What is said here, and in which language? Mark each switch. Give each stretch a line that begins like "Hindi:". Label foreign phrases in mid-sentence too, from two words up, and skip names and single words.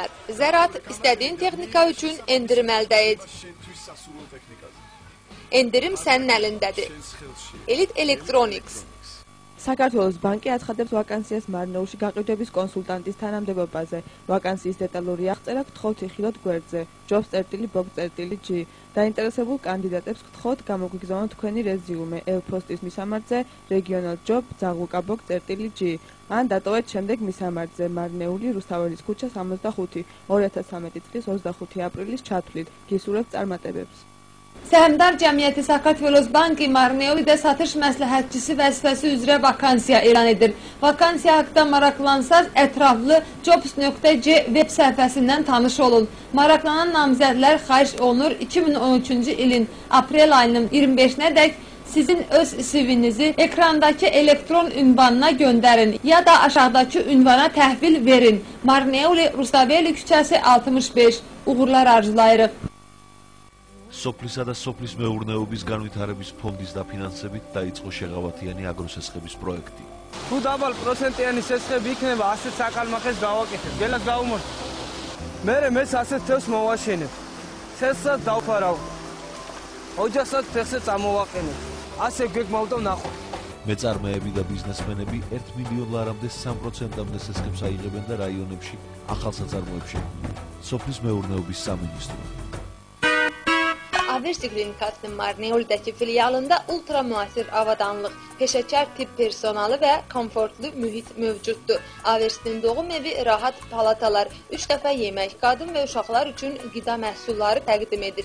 Azerbaijani: Zərat istədiyin texnika üçün endirim əldə et. Endirim sənin əlindədir. Elite Electronics.
Georgian: საქართველოს ბანკი აცხადებს ვაკანსიას მარნეულში გაყიდვების კონსულტანტის თანამდებობაზე. ვაკანსიის დეტალური აღწერა გთხოვთ იხილოთ გვერდზე jobs.box.g. დაინტერესებულ კანდიდატებს გთხოვთ გამოგვიგზავნოთ თქვენი რეზიუმე ელფოსტის მისამართზე regional.job@box.g. ან დატოვეთ შემდეგ მისამართზე მარნეული რუსთაველის ქუჩა 65 2013 წლის 25 აპრილის ჩათვლით. გისურვებთ წარმატებებს.
Azerbaijani: Səhmdar Cəmiyyəti Sakatvelos Banki Marneolidə satış məsləhətçisi vəzifəsi üzrə vakansiya elan edir. Vakansiya haqqında maraqlansaz ətraflı jobs.g web səhifəsindən tanış olun. Maraqlanan namizədlər xahiş olunur 2013-cü ilin aprel ayının 25-nədək sizin öz CV-nizi ekrandakı elektron ünvanına göndərin ya da aşağıdakı ünvana təhvil verin. Marneoli Rustaveli küçəsi 65. Uğurlar arzulayırıq.
Georgian: სოფლისა და სოფლის მეურნეობის განვითარების ფონდის დაფინანსებით დაიწყო შეღავათიანი აგროსესხების პროექტი. თუ დაბალ პროცენტიანი სესხები იქნება, ასეთ საკალმახეს გავაკეთებ, გელას გავუმოწმ. მეც ასეთ თევს მოვაშენებ. სესხსაც დავფარავ. ოჯახსაც ფეხზე წამოვაყენებ. ასე გეგმავდა ნახო. მეწარმეები და ბიზნესმენები 1 მილიონ ლარამდე 3%-ამდე სესხებს აიღებენ და რაიონებში ახალ საწარმოებში. სოფლის მეურნეობის სამინისტრო
Azerbaijani: Aversi Klinikasının Marneoli'dəki filialında ultra müasir avadanlıq, peşəkar tibb personalı və komfortlu mühit mövcuddur. Aversinin doğum evi rahat palatalar, 3 dəfə yemək, qadın və uşaqlar üçün qida məhsulları təqdim edir.